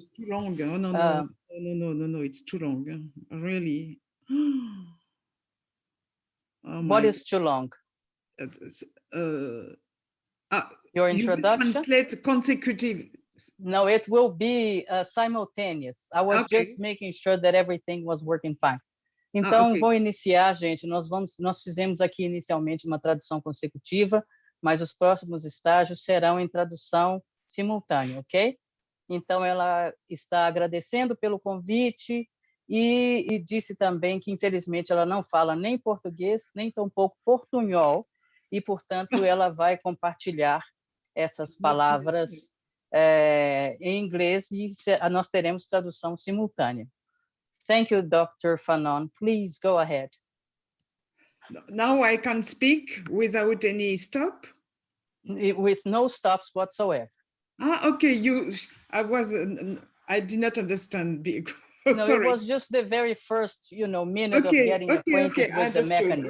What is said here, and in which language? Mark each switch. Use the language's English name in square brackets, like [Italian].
[English] It's too long. No, it's too long. Really. Oh, what is too long? Your introduction? You translate consecutive. No, it will be simultaneous. I was just making sure that everything was working fine. [Portuguese] Então, vou iniciar, gente. Nós fizemos aqui inicialmente uma tradução consecutiva, mas os próximos estágios serão em tradução simultânea, ok? Então, ela está agradecendo pelo convite e disse também que, infelizmente, ela não fala nem português, nem tampouco portunhol, e, portanto, ela vai compartilhar essas palavras em inglês e nós teremos tradução simultânea. [English] Thank you, Dr. Fanon. Please go ahead. Now I can speak without any stop? With no stops whatsoever. Ah, okay, I did not understand. No, Sorry. it was just the very first, minute of getting acquainted with the mechanism.